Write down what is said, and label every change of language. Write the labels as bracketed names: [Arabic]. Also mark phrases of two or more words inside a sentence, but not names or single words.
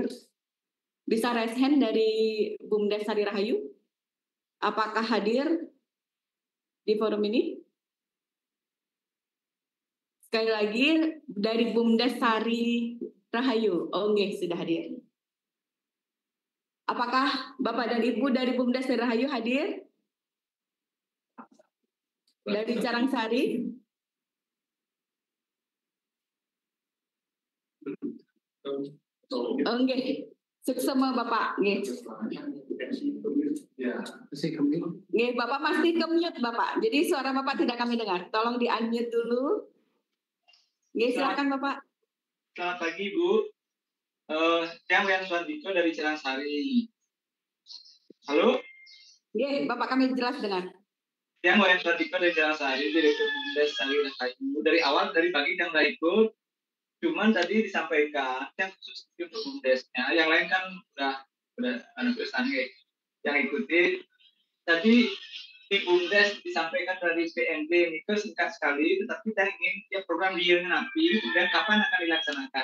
[Indonesian] Bisa [English] raise hand [Indonesian] dari Bumdes Sari Rahayu? Apakah hadir di forum ini? Sekali lagi dari Bumdes Sari Rahayu. Oh, nggih, sudah hadir. Apakah Bapak dan Ibu dari Bumdes Sari Rahayu hadir? Dari Carangsari? Oh, nggih. Suksema Bapak, nggih. Nggih, Bapak pasti ke-mute Bapak. Jadi suara Bapak tidak kami dengar. Tolong di-unmute dulu. Nggih, silakan Bapak. Selamat pagi, Bu. Saya Wian Suandiko dari Carangsari. Halo? Nggih, Bapak kami jelas dengar. Yang Wayan Suardika dari Jalan Sari, Direktur BUMDes Sari Rahayu. Dari awal, dari pagi yang nggak ikut, cuman tadi disampaikan yang khusus untuk BUMDesnya, yang lain kan udah anak tulisannya yang ikuti. Tadi di BUMDes disampaikan dari PND ini singkat sekali, tetapi saya ingin ya program dia nanti kemudian kapan akan dilaksanakan.